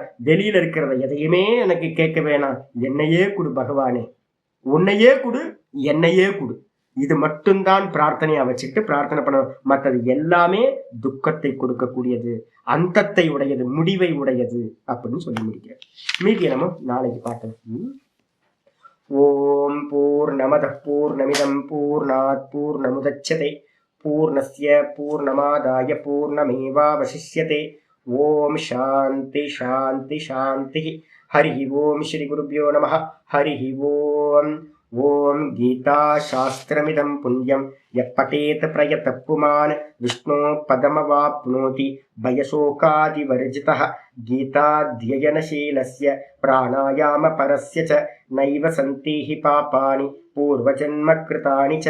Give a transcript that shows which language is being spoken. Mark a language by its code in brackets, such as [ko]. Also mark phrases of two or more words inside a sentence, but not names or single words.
[ta] வெளியில இருக்கிறத எதையுமே எனக்கு கேட்க வேணாம், என்னையே கொடு பகவானே, உன்னையே கொடு என்னையே கொடு, இது மட்டும்தான் பிரார்த்தனையா வச்சுக்கிட்டு பிரார்த்தனை பண்ணணும். மற்றது எல்லாமே துக்கத்தை கொடுக்கக்கூடியது, அந்தத்தை உடையது, முடிவை உடையது அப்படின்னு சொல்லி முடிக்கிறேன். மீதியை நம்ம நாளைக்கு பார்க்கலாம். [sa] ॐ पूर्णमदः पूर्णमिदं पूर्णात् पूर्णमुदच्यते पूर्णस्य पूर्णमादाय पूर्णमेवावशिष्यते. ॐ शान्ति शान्ति शान्ति. हरि ॐ श्री गुरुभ्यो नमः. हरि ॐ. ॐ गीता शास्त्रमिदं पुण्यं यः पठेत् प्रयतः पुमान् विष्णोः पदमवाप्नोति भयशोकादिवर्जितः. गीताध्ययनशीलस्य प्राणायाम परस्य च नैव सन्ति हि पापानि पूर्वजन्म कृतानि च.